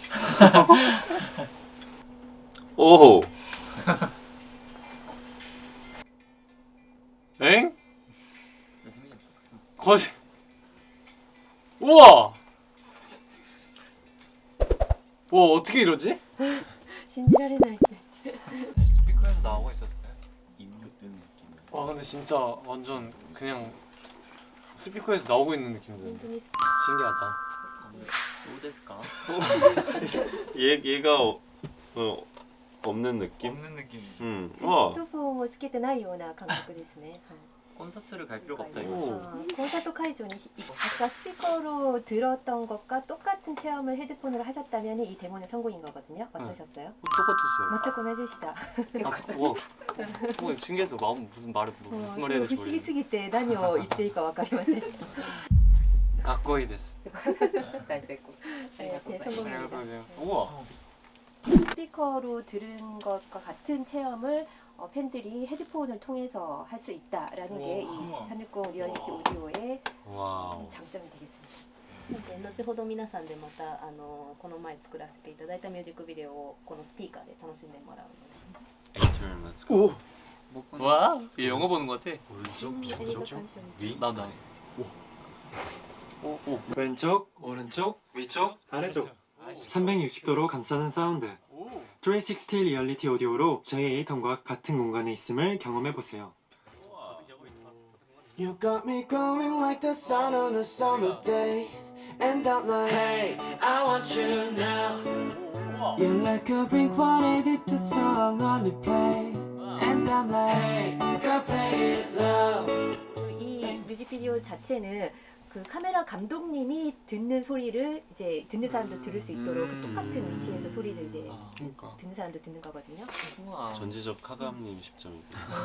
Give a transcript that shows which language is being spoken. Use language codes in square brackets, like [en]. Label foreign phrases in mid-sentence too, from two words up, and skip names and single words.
[ko] 오. 엥? 거짓. 우와. 와 어떻게 이러지? [ja] 信じられない。 [ko] 스피커에서 나오고 있었어요. 입력된 느낌. 와 근데 진짜 완전 그냥 스피커에서 나오고 있는 느낌 [ja] 本 [ko] 드는데 [ja] 当に [ko] 신기하다. 얘가 없는 느낌? 없는 느낌. [ja] ヘ [ko] 와. [ja] ッドフォンをつけてないような感覚ですね。はい [ko] 콘서트를 갈 필요가 없다 오. 이거죠. 콘서트 会場に 아까 스피커로 들었던 것과 똑같은 체험을 헤드폰으로 하셨다면 이 데모는 성공인 거거든요. 어떠셨어요? 똑같았어요. [ja] 全く同じでした。 [ko] 와 신기해서 마음 무슨 말을 무슨 말을 해야 [ja] 不 [ko] 될지 [ja] 思議 [ko] 모르겠네. [ja] すぎて何を言っていいかわかりません。 [ko] 가까이 됐어. [ja] 大成功。성공입니다. [ko] 우와. 스피커로 들은 것과 같은 체험을 팬들이 헤드폰을 통해서 할 수 있다라는 게 이 360 리얼리티 오디오의 와우. 장점이 되겠습니다. [ja] で後ほど皆さんでまたこの前作らせていただいたミュージックビデオをこのスピーカーで楽しんでもらうので [en] Turn, let's go. [ko] 오. 와, 얘 영어 보는 것 같아. 위? 나도. 오. 왼쪽, 오른쪽, 위쪽, 아래쪽 360도로 감싸는 사운드 360 리얼리티 오디오로 저희 에이턴과 같은 공간에 있음을 경험해보세요. [en] You got me going like the sun on a summer day. And I'm like, hey, I want you now. You're like a Blink-182 song on replay. And I'm like, hey, girl, play it loud. [ko] 이 뮤직비디오 자체는 그 카메라 감독님이 듣는 소리를 이제 듣는 사람도 들을 수 있도록 그 똑같은 위치에서 소리를 이제 그러니까. 듣는 사람도 듣는 거거든요. 우와. 전지적 카감님 10점이다.